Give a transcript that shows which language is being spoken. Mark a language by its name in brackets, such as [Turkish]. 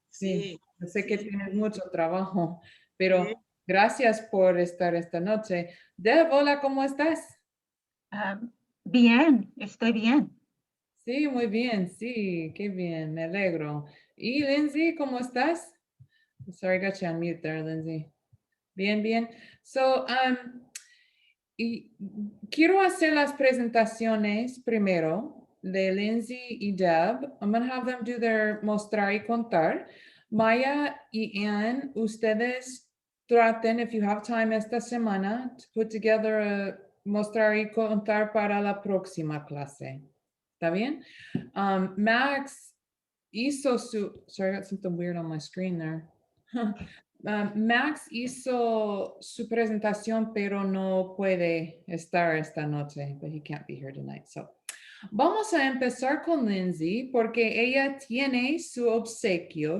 [Spanish] Sí, sí, yo sé que sí, tienes mucho trabajo, pero sí. gracias por estar esta noche. Deb, hola, ¿cómo estás? Ah, bien, estoy bien. Sí, muy bien, sí, qué bien, me alegro. Y Lindsay, ¿cómo estás? [English] Sorry, got you on mute there, Lindsay. [Spanish] Bien, bien. So, y quiero hacer las presentaciones primero de Lindsay y Deb. [English] I'm going to have them do their [Spanish] mostrar y contar. Maya y Ann, ustedes traten, [English] if you have time [Spanish] esta semana, [English] to put together a [Spanish] mostrar y contar para la próxima clase. ¿Está bien? Max hizo su, [English] sorry, I got something weird on my screen there. [Spanish] Max hizo su presentación, pero no puede estar esta noche, [English] but he can't be here tonight. [Spanish] So, vamos a empezar con Lindsay porque ella tiene su obsequio.